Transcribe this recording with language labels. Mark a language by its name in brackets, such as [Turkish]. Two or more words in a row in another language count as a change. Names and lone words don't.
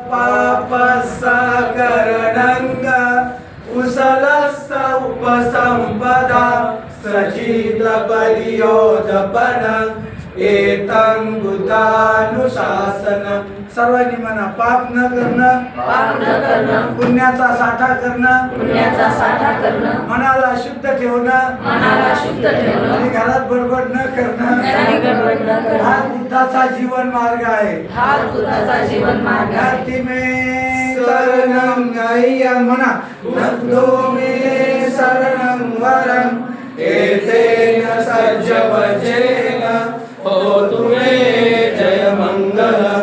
[Pali] पापसाकरणंग कुशलस्स उपसंपदा सचित परियोजपनं एतं बुद्धानुशासनं. [Marathi] सर्वांनी म्हणा, पाप न करणं, पुण्याचा साठा करणं, मनाला शुद्ध ठेवणं, आणि घरात बडबड न करणं, हा बुद्धाचा जीवन मार्ग आहे. [Pali] नरती मे शरणं अय्यं म्हणा, नतो मे शरणं वरं एतेन सज्जवचेन होतु मे जय मंगलम्.